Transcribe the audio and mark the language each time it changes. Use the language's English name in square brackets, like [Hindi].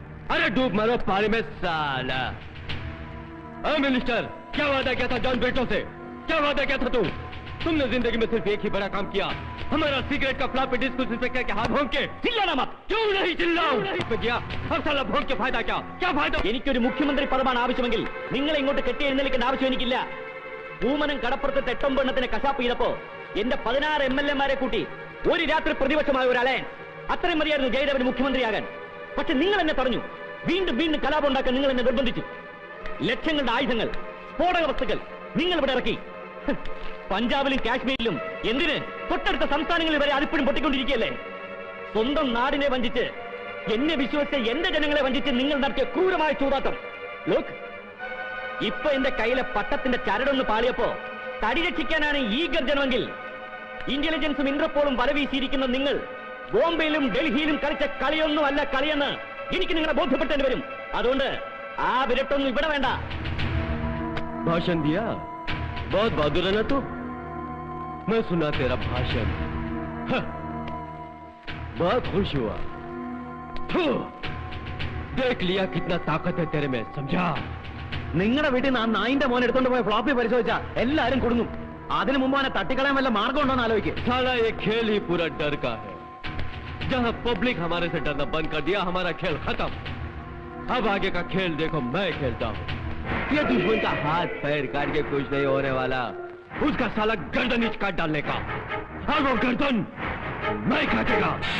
[Hindi] अरे डूब मरो पानी में साला। मिनिस्टर, क्या वादा किया था जॉन ब्रिटो से? क्या वादा किया था तुमने जिंदगी में सिर्फ एक ही बड़ा काम किया, हमारा सिगरेट का फ्लॉपी डिस्क उस इंस्पेक्टर के हाथ भोंक के। ചില്ലാനാ മत. क्यों नहीं चिल्लाऊं? गया हर साला भोंक के फायदा क्या फायदा? [Malayalam] എനിക്കൊരു മുഖ്യമന്ത്രി പദമാണ് ആവശ്യമെങ്കിൽ നിങ്ങളെ ഇങ്ങോട്ട് കെട്ടി എഴുന്നേൽക്കേണ്ട ആവശ്യം എനിക്കില്ല. പൂമനം കടപ്പുറത്ത് തെട്ടൊമ്പെണ്ണത്തിന് കശാപ്പ് ചെയ്തപ്പോ എന്റെ 16 MLA-മാരെ കൂട്ടി ഒരു രാത്രി പ്രതിപക്ഷമായ ഒരു അലയൻസ്. അത്രയും മതിയായിരുന്നു ജയദേവന് മുഖ്യമന്ത്രിയാകാൻ. പക്ഷെ നിങ്ങൾ എന്നെ തടഞ്ഞു. വീണ്ടും വീണ്ടും കലാപം ഉണ്ടാക്കാൻ നിങ്ങൾ എന്നെ നിർബന്ധിച്ചു. ലക്ഷങ്ങളുടെ ആയുധങ്ങൾ, സ്ഫോടക വസ്തുക്കൾ നിങ്ങൾ ഇവിടെ ഇറക്കി. പഞ്ചാബിലും കാശ്മീരിലും എന്തിന് തൊട്ടടുത്ത സംസ്ഥാനങ്ങളിൽ വരെ അതിപ്പോഴും പൊട്ടിക്കൊണ്ടിരിക്കുകയല്ലേ? സ്വന്തം നാടിനെ വഞ്ചിച്ച്, എന്നെ വിശ്വസിച്ച് എന്റെ ജനങ്ങളെ വഞ്ചിച്ച് നിങ്ങൾ നടത്തിയ ക്രൂരമായ ചൂതാട്ടം. ലോക്ക്, ഇപ്പൊ എന്റെ കയ്യിലെ പട്ടത്തിന്റെ ചരടൊന്ന് പാളിയപ്പോ തടി രക്ഷിക്കാനാണ് ഈ ഗർജനമെങ്കിൽ ഇന്റലിജൻസും ഇന്റർപോളും വല വീശിയിരിക്കുന്ന നിങ്ങൾ ബോംബെയിലും ഡൽഹിയിലും കളിച്ച കളിയൊന്നും അല്ല കളിയെന്ന് എനിക്ക് നിങ്ങളെ ബോധ്യപ്പെട്ടേണ്ടി വരും. അതുകൊണ്ട് ആ വിരട്ടൊന്നും ഇവിടെ വേണ്ട. [Hindi] भाषण दिया, बहुत बहादुर है ना तू? मैं सुना तेरा भाषण, बहुत खुश हुआ. देख लिया कितना ताकत है तेरे में, समझा? [Malayalam] നിങ്ങളുടെ വീട്ടിൽ നിന്ന് ആ നായിന്റെ മോൻ എടുത്തോണ്ട് പോയ ഫ്ലോപ്പി പരിശോധിച്ചാ എല്ലാരും കൊടുങ്ങും. അതിനു മുമ്പ് അവനെ തട്ടിക്കളയാൻ വല്ല മാർഗം ഉണ്ടോ എന്ന് ആലോചിക്കും. [Hindi] साला ये खेल ही पूरा डर का है. जहां पब्लिक हमारे से डरना बंद कर दिया, हमारा खेल खत्म. अब आगे का खेल देखो, मैं खेलता हूं. ये दुश्मन का हाथ पैर काट के कुछ नहीं होने वाला, उसका साला गर्दन इच काट डालने का, और वो गर्दन मैं काटेगा.